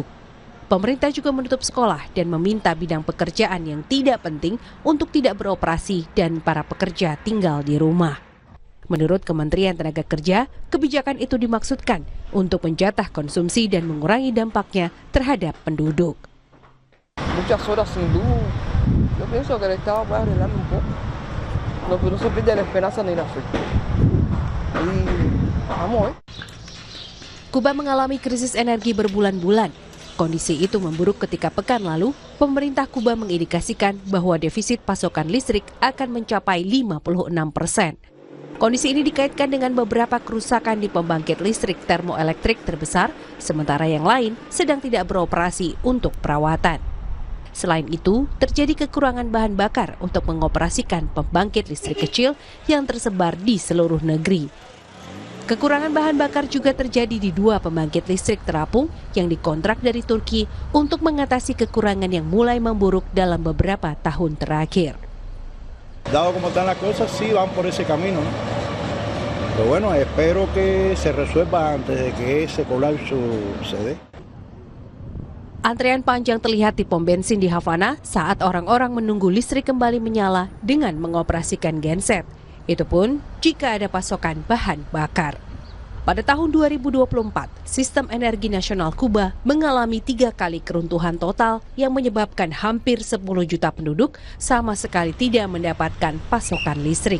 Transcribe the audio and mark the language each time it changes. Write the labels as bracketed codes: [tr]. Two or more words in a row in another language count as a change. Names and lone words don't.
[id] Pemerintah juga menutup sekolah dan meminta bidang pekerjaan yang tidak penting untuk tidak beroperasi dan para pekerja tinggal di rumah. Menurut Kementerian Tenaga Kerja, kebijakan itu dimaksudkan untuk menjatah konsumsi dan mengurangi dampaknya terhadap penduduk. [es] Muchas horas sin luz. Yo pienso que el Estado puede arreglarlo un poco. No se pierde la esperanza ni la fe. Vamos, [id] Kuba mengalami krisis energi berbulan-bulan. Kondisi itu memburuk ketika pekan lalu, pemerintah Kuba mengindikasikan bahwa defisit pasokan listrik akan mencapai 56%. Kondisi ini dikaitkan dengan beberapa kerusakan di pembangkit listrik termoelektrik terbesar, sementara yang lain sedang tidak beroperasi untuk perawatan. Selain itu, terjadi kekurangan bahan bakar untuk mengoperasikan pembangkit listrik kecil yang tersebar di seluruh negeri. Kekurangan bahan bakar juga terjadi di 2 pembangkit listrik terapung yang dikontrak dari Turki untuk mengatasi kekurangan yang mulai memburuk dalam beberapa tahun terakhir. [es] Dado como están las cosas, sí van por ese camino. Pero bueno, espero que se resuelva antes de que ese colapso se dé. [id] Antrean panjang terlihat di pom bensin di Havana saat orang-orang menunggu listrik kembali menyala dengan mengoperasikan genset. Itu pun jika ada pasokan bahan bakar. Pada tahun 2024, sistem energi nasional Kuba mengalami 3 kali keruntuhan total yang menyebabkan hampir 10 juta penduduk sama sekali tidak mendapatkan pasokan listrik.